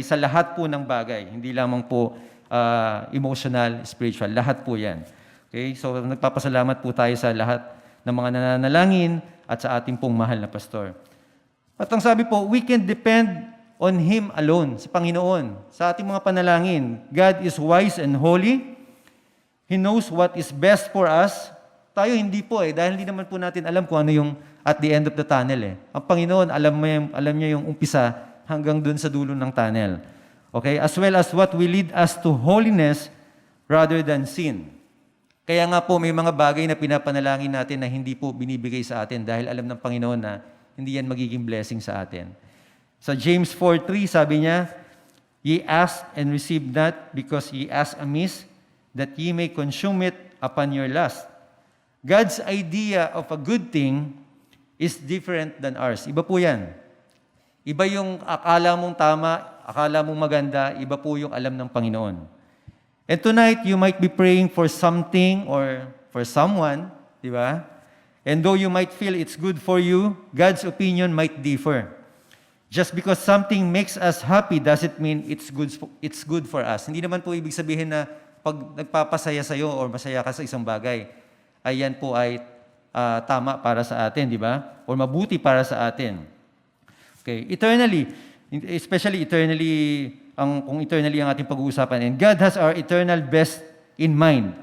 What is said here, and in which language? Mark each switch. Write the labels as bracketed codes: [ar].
[tl] Sa lahat po ng bagay. Hindi lamang po emotional, spiritual. Lahat po yan. Okay? So nagpapasalamat po tayo sa lahat ng mga nananalangin at sa ating pong mahal na pastor. At ang sabi po, [en] we can depend on Him alone, [tl] sa Panginoon, sa ating mga panalangin. [en] God is wise and holy. He knows what is best for us. [tl] Tayo hindi po dahil hindi naman po natin alam kung ano yung [en] at the end of the tunnel. [tl] Ang Panginoon, alam niya yung umpisa hanggang dun sa dulo ng tunnel. [en] Okay? As well as what will lead us to holiness rather than sin. [tl] Kaya nga po may mga bagay na pinapanalangin natin na hindi po binibigay sa atin dahil alam ng Panginoon na hindi yan magiging blessing sa atin. [en] Sa James 4:3, [tl] sabi niya, [en] Ye ask and receive not, because ye ask amiss, that ye may consume it upon your lust. God's idea of a good thing is different than ours. [tl] Iba po yan. Iba yung akala mong tama, akala mong maganda, iba po yung alam ng Panginoon. [en] And tonight, you might be praying for something or for someone, di ba? And though you might feel it's good for you, God's opinion might differ. Just because something makes us happy doesn't mean it's good for us. [tl] Hindi naman po ibig sabihin na pag nagpapasaya sa'yo or masaya ka sa isang bagay, ay yan po ay tama para sa atin, di ba? Or mabuti para sa atin. [en] Okay, eternally, especially eternally, [tl] kung eternally ang ating pag-uusapan. [en] And God has our eternal best in mind.